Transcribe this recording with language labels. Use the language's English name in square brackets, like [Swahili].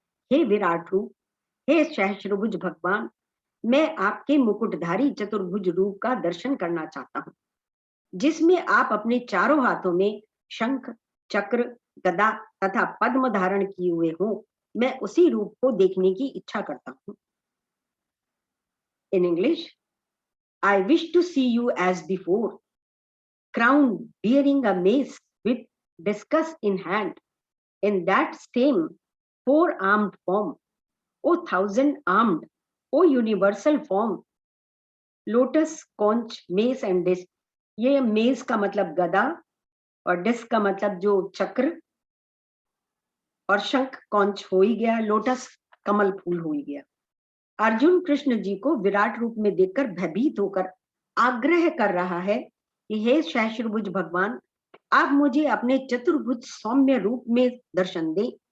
[Hindi] हे विराट रूप, हे सहस्रभुज भगवान, मैं आपके मुकुटधारी चतुर्भुज रूप का दर्शन करना चाहता हूँ, जिसमें आप अपने चारों हाथों में शंख, चक्र, गदा तथा पद्म धारण किए हुए हो। मैं उसी रूप को देखने की इच्छा करता हूँ। [English] In English, I wish to see you as before, crowned, bearing a mace with discus in hand, in that same four-armed form, O thousand-armed, O universal form, lotus, conch, mace and disc. [Hindi] ये mess का मतलब गदा और disc का मतलब जो चक्र, और शंख कौंच हो ही गया, लोटस कमल फूल हो ही गया। अर्जुन कृष्ण जी को विराट रूप में देखकर भयभीत होकर आग्रह कर रहा है कि हे सहस्रभुज भगवान, आप मुझे अपने चतुर्भुज सौम्य रूप में दर्शन दें।